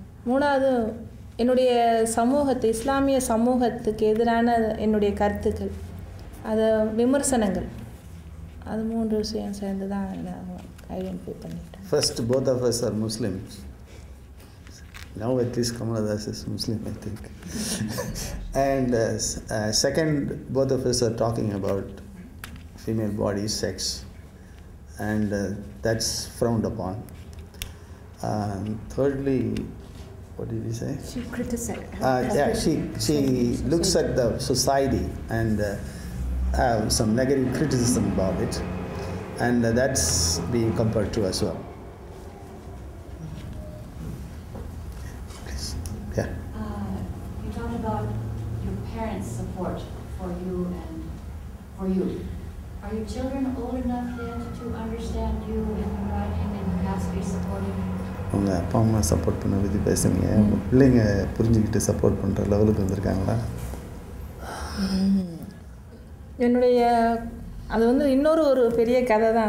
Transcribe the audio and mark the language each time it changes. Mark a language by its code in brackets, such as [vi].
[ta] மூணாவது, என்னுடைய சமூகத்து, இஸ்லாமிய சமூகத்துக்கு எதிரான என்னுடைய கருத்துக்கள், அது விமர்சனங்கள், அது மூன்று விஷயம் சேர்ந்து தான் நான் ஐடென்டிஃபை பண்ணிட்டேன். [en] First, both of us are Muslims. Now at least Kamala Das is Muslim, I think. And second, both of us are talking about female body, sex, and that's frowned upon. Thirdly, what did he say? She criticized. Yeah, she looks at the society and have some negative criticism about it, and that's being compared to as well. Yeah. You talked about your parents' support for you and for you. Are your children old enough yet to understand you and your writing and perhaps be supportive? [ta] உங்கள் அப்பா அம்மா support பண்ண பற்றி பேசுங்க. உங்கள் பிள்ளைங்க புரிஞ்சுக்கிட்டு support பண்ணுற லெவலுக்கு வந்திருக்காங்களா? என்னுடைய அது வந்து இன்னொரு ஒரு பெரிய கதை தான்.